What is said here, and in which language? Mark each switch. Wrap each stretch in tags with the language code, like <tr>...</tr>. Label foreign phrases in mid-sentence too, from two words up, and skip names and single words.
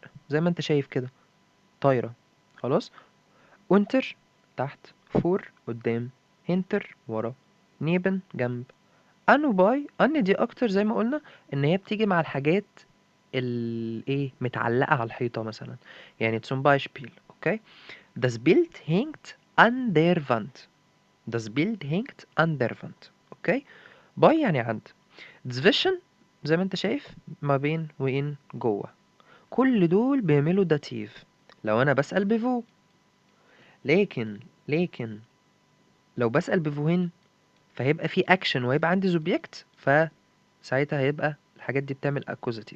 <ar>زي ما انت شايف كده طايرة. خلاص، unter تحت، فور قدام، hinter ورا، neben جنب. an وباي، an دي اكتر زي ما قلنا ان هي بتيجي مع الحاجات ايه متعلقة على الحيطة مثلا، يعني</ar> <de>zum Beispiel. اوكي، das Bild hängt an der Wand. das Bild hängt an der Wand.</de> <ar>اوكي، باي يعني عند. zwischen زي ما انت شايف ما بين وين جوه. كل دول بيعملوا داتيف لو انا بسأل بفو. لكن لو بسأل بفوهين فهيبقى في اكشن وهيبقى عندي سوبجكت، فساعتها هيبقى الحاجات دي بتعمل اكوزاتيف.</ar>